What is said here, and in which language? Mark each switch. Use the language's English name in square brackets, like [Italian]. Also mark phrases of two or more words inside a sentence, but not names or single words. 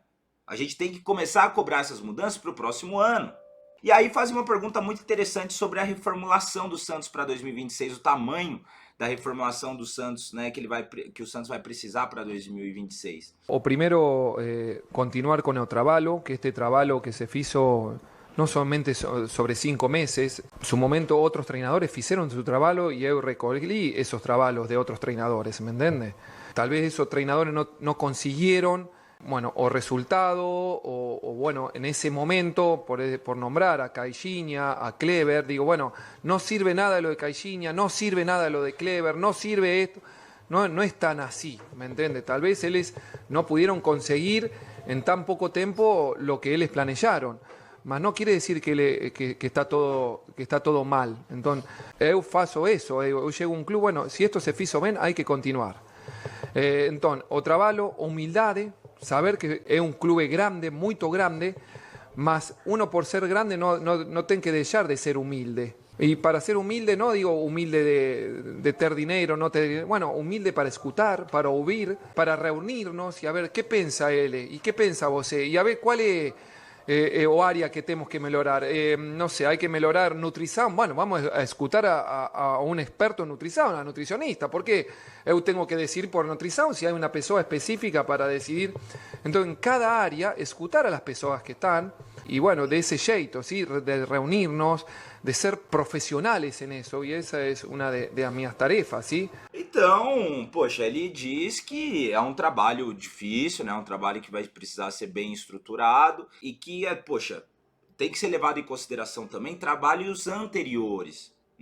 [Portuguese] A gente tem que começar a cobrar essas mudanças para o próximo ano. E aí faz uma pergunta muito interessante sobre a reformulação do Santos para 2026, o tamanho da reformulação do Santos, né, que o Santos vai precisar para 2026. O primeiro, continuar com o trabalho, [Spanish] que este trabalho que se hizo no solamente sobre 5 meses, en su momento otros treinadores hicieron su trabajo y yo recogí esos trabajos de otros treinadores, ¿me entiendes? Tal vez esos treinadores no consiguieron, bueno, [Portuguese] o resultado, [Spanish] o bueno, en ese momento, por nombrar a Caixinha, a Clever, digo, bueno, no sirve nada lo de Caixinha, no sirve nada lo de Clever, no sirve esto, no es tan así, ¿me entiendes? Tal vez ellos no pudieron conseguir en tan poco tiempo lo que ellos planearon. Mas no quiere decir que está todo mal. Entonces, [Portuguese] eu faço eso. [Spanish] Eu llego a un club, bueno, si esto se hizo bien, hay que continuar. Entonces, [Portuguese] o trabalho, [Spanish] humildade, saber que es un club grande, muy grande, mas uno por ser grande no tiene que dejar de ser humilde. Y para ser humilde, no digo humilde de ter dinero, bueno, humilde para escuchar, para oír, para reunirnos y a ver qué piensa él y qué piensa vos, y a ver cuál es o área que tenemos que mejorar. No sé, hay que mejorar nutrición. Bueno, vamos a escuchar a un experto en nutrición, a nutricionista. ¿Por qué yo tengo que decidir por nutrición si hay una persona específica para decidir? Entonces, en cada área, escuchar a las personas que están y, bueno, de ese jeito, ¿sí? [Portuguese] De reunirnos, de ser profissionais nisso, e essa é uma das minhas tarefas, sim? Então, poxa, ele diz que é um trabalho difícil, né? Um trabalho que vai precisar ser bem estruturado e que, poxa, tem que ser levado em consideração também trabalhos anteriores.